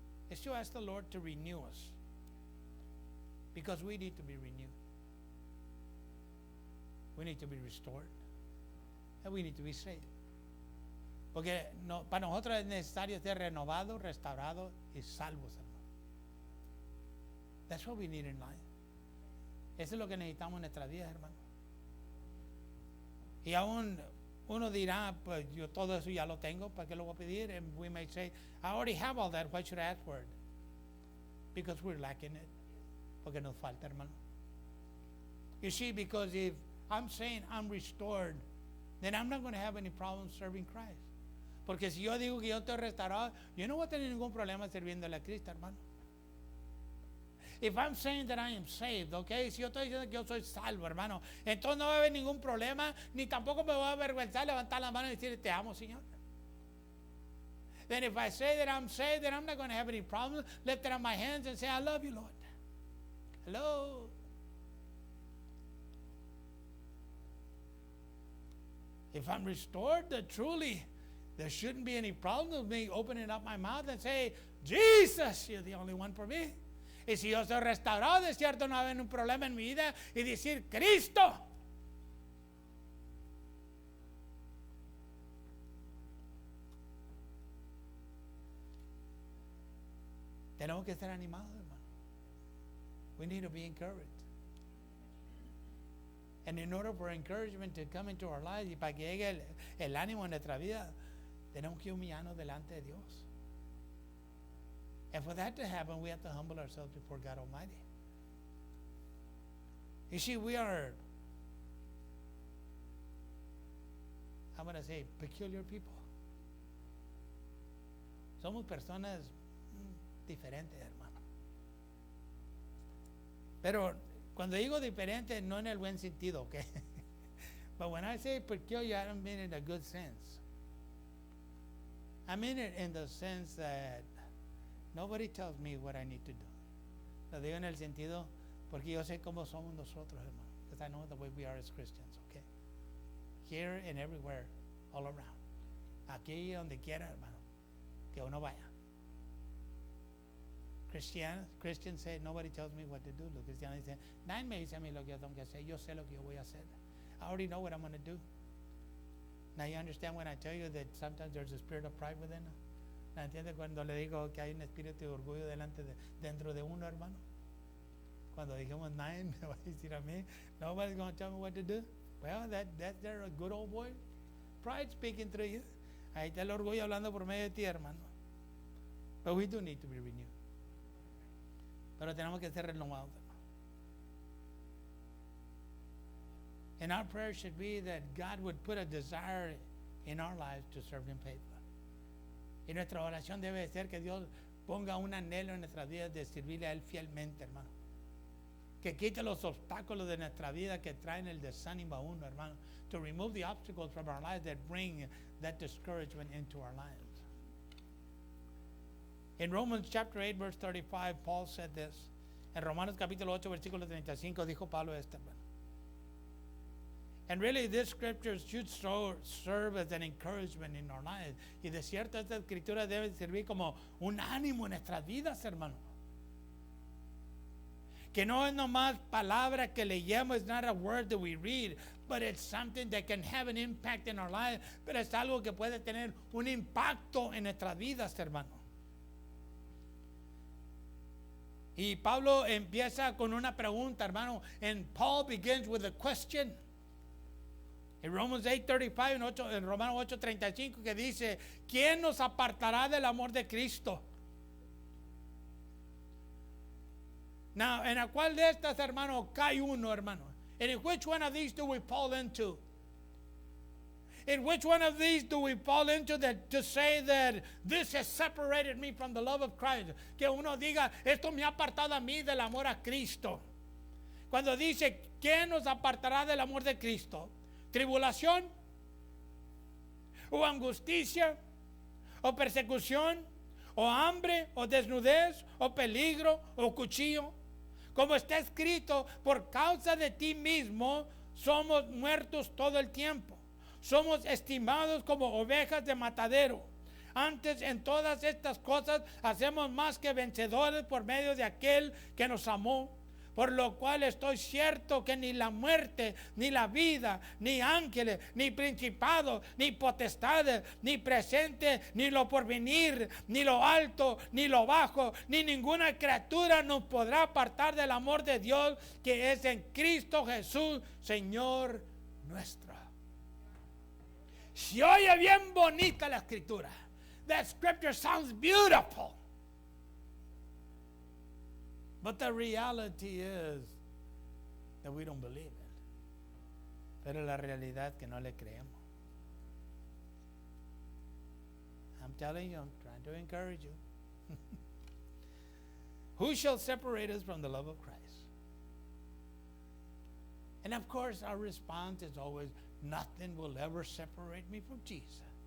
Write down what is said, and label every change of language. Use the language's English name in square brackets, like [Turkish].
[English] It's to ask the Lord to renew us, because we need to be renewed. We need to be restored, and we need to be saved. [Spanish] Porque para nosotros es necesario ser renovados, restaurados y salvos, hermano. [English] That's what we need in life. [Spanish] Eso es lo que necesitamos en nuestras vidas, hermano. Y aún uno dirá, pues yo todo eso ya lo tengo, ¿para qué lo voy a pedir? [English] And we may say, I already have all that, why should I ask for it? Because we're lacking it. [Spanish] Porque nos falta, hermano. [English] You see, because if I'm saying I'm restored, then I'm not going to have any problem serving Christ. [Spanish] Porque si yo digo que yo estoy restaurado, yo no voy a tener ningún problema sirviéndole a Cristo, hermano. [English] If I'm saying that I am saved, okay, [Spanish] si yo estoy diciendo que yo soy salvo, hermano, entonces no va a haber ningún problema, ni tampoco me voy a avergonzar, levantar la mano y decir, te amo, Señor. [English] Then if I say that I'm saved, then I'm not going to have any problems lifting up my hands and say, I love you, Lord. Hello. If I'm restored, then truly there shouldn't be any problem with me opening up my mouth and say, Jesus, you're the only one for me. [Spanish] Y si yo soy restaurado, de cierto no va a haber un problema en mi vida y decir, Cristo. Tenemos que estar animados, hermano. [English] We need to be encouraged. And in order for encouragement to come into our lives [Spanish] y para que llegue el ánimo en nuestra vida, tenemos que humillarnos delante de Dios. [English] And for that to happen, we have to humble ourselves before God Almighty. You see, we are, I'm going to say, peculiar people. [Spanish] Somos personas diferentes, hermano. Pero cuando digo diferente, no en el buen sentido, okay? [English] But when I say peculiar, I don't mean it in a good sense. I mean it in the sense that nobody tells me what I need to do. [Spanish] Lo digo en el sentido porque yo sé cómo somos nosotros, hermano. [English] Because I know the way we are as Christians, okay? Here and everywhere, all around. [Spanish] Aquí y donde quiera, hermano. Que uno vaya. [English] Christians say, nobody tells me what to do. [Spanish] Los cristianos dicen, nadie me dice a mí lo que yo tengo que hacer. Yo sé lo que yo voy a hacer. [English] I already know what I'm going to do. Now you understand when I tell you that sometimes there's a spirit of pride within us. [Spanish] ¿Me entiende cuando le digo que hay un espíritu de orgullo dentro de uno, hermano? Cuando dijimos, nadie me va a decir a mí, [English] nobody's going to tell me what to do. Well, that's their good old boy. Pride speaking through you. [Spanish] Ahí está el orgullo hablando por medio de ti, hermano. [English] But we do need to be renewed. [Spanish] Pero tenemos que ser renovados. [English] And our prayer should be that God would put a desire in our lives to serve Him faithfully. [Spanish] Y nuestra oración debe ser que Dios ponga un anhelo en nuestras vidas de servirle a Él fielmente, hermano. Que quite los obstáculos de nuestra vida que traen el desánimo a uno, hermano. [English] To remove the obstacles from our lives that bring that discouragement into our lives. In Romans chapter 8, verse 35, Paul said this. [Spanish] En Romanos capítulo 8, versículo 35, dijo Pablo esto, hermano. [English] And really, this scripture should serve as an encouragement in our lives. [Spanish] Y de cierto, esta escritura debe servir como un ánimo en nuestras vidas, hermano. Que no es nomás palabra que leemos, [English] it's not a word that we read, but it's something that can have an impact in our lives. [Spanish] Pero es algo que puede tener un impacto en nuestras vidas, hermano. Y Pablo empieza con una pregunta, hermano. [English] And Paul begins with a question. [Spanish] En Romans 8:35, en Romanos 8:35, que dice, ¿quién nos apartará del amor de Cristo? Now, ¿en la cual de estas, hermano, cae uno, hermano? And in which one of these do we fall into? In which one of these do we fall into that to say that this has separated me from the love of Christ? Que uno diga, esto me ha apartado a mí del amor a Cristo. Cuando dice, ¿quién nos apartará del amor de Cristo? ¿Tribulación? ¿O angustia? ¿O persecución? ¿O hambre? ¿O desnudez? ¿O peligro? ¿O cuchillo? Como está escrito, por causa de ti mismo somos muertos todo el tiempo. somos estimados como ovejas de matadero. Antes, en todas estas cosas hacemos más que vencedores por medio de aquel que nos amó. Por lo cual estoy cierto que ni la muerte, ni la vida, ni ángeles, ni principados, ni potestades, ni presente, ni lo porvenir, ni lo alto, ni lo bajo, ni ninguna criatura nos podrá apartar del amor de Dios que es en Cristo Jesús, Señor nuestro. Se oye bien bonita la escritura. [English] That scripture sounds beautiful. But the reality is that we don't believe it. [Spanish] Pero la realidad es que no le creemos. [English] I'm telling you, I'm trying to encourage you. Who shall separate us from the love of Christ? And of course, our response is always, nothing will ever separate me from Jesus.